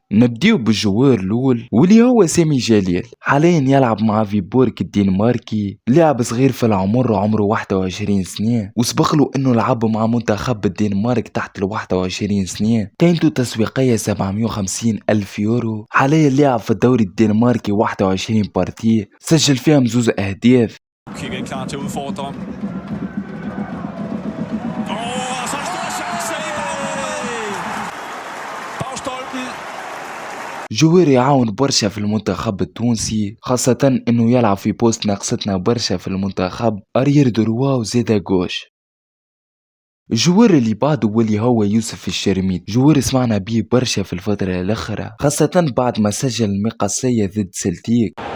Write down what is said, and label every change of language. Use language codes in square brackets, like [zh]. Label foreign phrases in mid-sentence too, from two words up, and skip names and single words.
[ar] نبديو بالجوار الاول واللي هو سامي جليل، حاليا يلعب مع فيبورك الدنماركي، لاعب صغير في العمر عمره 21 سنة، وسبقله انه لعب مع منتخب الدنمارك تحت ال 21 سنة، قيمته التسويقية 750 ألف يورو. حاليا لاعب في الدوري الدنماركي 21 بارتيه، سجل فيهم زوز أهداف. [da] Kigge klar til at udfordre. Og så stor chance i bagstolpen. [ar] جوير يعاون برشا في المنتخب التونسي، خاصة انه يلعب في بوست ناقصتنا برشا في المنتخب، [fr] arrière droit [ar] وزيدا جوش. الجوار اللي بعده واللي هو يوسف الشرميت، جوار سمعنا بيه برشا في الفترة الأخرى، خاصة بعد ما سجل المقصية ضد سلتيك.